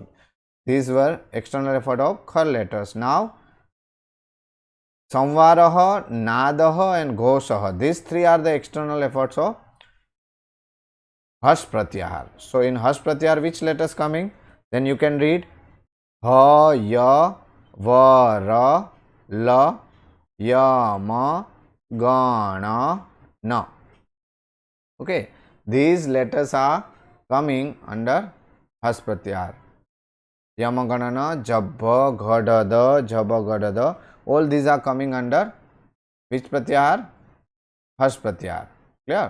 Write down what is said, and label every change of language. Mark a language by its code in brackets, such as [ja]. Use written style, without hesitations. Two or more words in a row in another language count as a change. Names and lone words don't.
[en] These were external effort of Khar letters. Now Samvaraha, Nadaha and Ghoshaha. These three are the external efforts of Hash Pratyahar. So in Hash Pratyahar, which letters coming? Then you can read Ha, Ya, Va, Ra, La, Ya, Ma, Ga, Na, Na. Okay, these letters are coming under Hash Pratyahar. Yamaganana, Jabba, Ghadada, Jabba, Gadada. All these are coming under which Pratyahar? Hash Pratyahar. Clear?